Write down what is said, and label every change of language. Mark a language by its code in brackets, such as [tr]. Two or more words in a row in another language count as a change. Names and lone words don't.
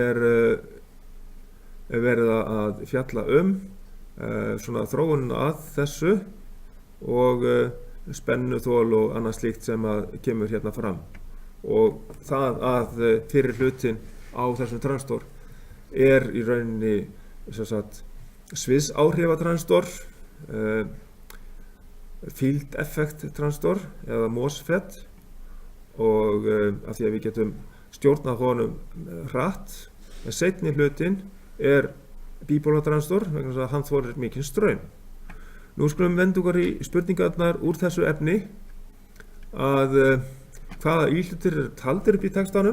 [is] verið að fjalla svona þróunin að þessu og spennuþol og annað slíkt sem að kemur hérna fram og það að fyrir hlutin á þessum transistor í rauninni sviðsáhrifatransistor, [en] field effect transistor [is] eða MOSFET og af því að við getum stjórnað honum hratt en seinni hlutin [en] bipolar transistor [is] vegna þess að hann þolir mikinn straum. Nú skulum venda okkur í spurningarnar úr þessu efni að hvaða íhlutir taldir upp í textanum.